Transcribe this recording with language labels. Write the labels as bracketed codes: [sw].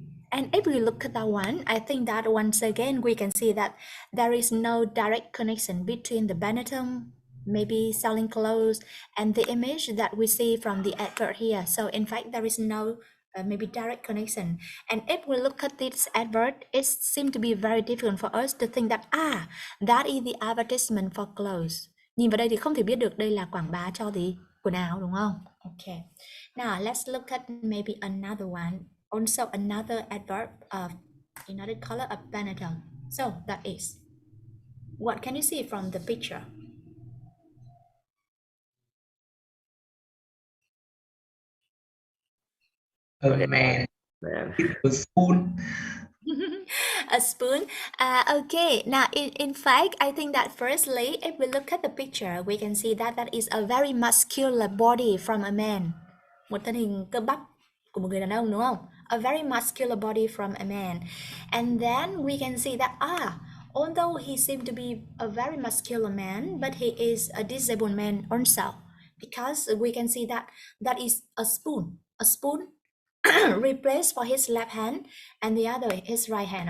[en] And if we look at that one, I think that once again we can see that there is no direct connection between the Benetton, maybe selling clothes, and the image that we see from the advert here. So in fact, there is no maybe direct connection. And if we look at this advert, it seems to be very difficult for us to think that that is the advertisement for clothes. [vi] Nhìn vào đây thì không thể biết được đây là quảng bá cho gì quần áo đúng không? [en] Okay. Now let's look at maybe another one. Also another adverb of another color of Benetton. So that is, what can you see from the picture? A man Man. with a spoon. A spoon. Okay, now in fact, I think that firstly, if we look at the picture, we can see that that is a very muscular body from a man. [vi] Một thân hình cơ bắp của một người đàn ông đúng không? [en] A very muscular body from a man. And then we can see that although he seemed to be a very muscular man, but he is a disabled man also. Because we can see that that is a spoon. A spoon replaced for his left hand and the other his right hand.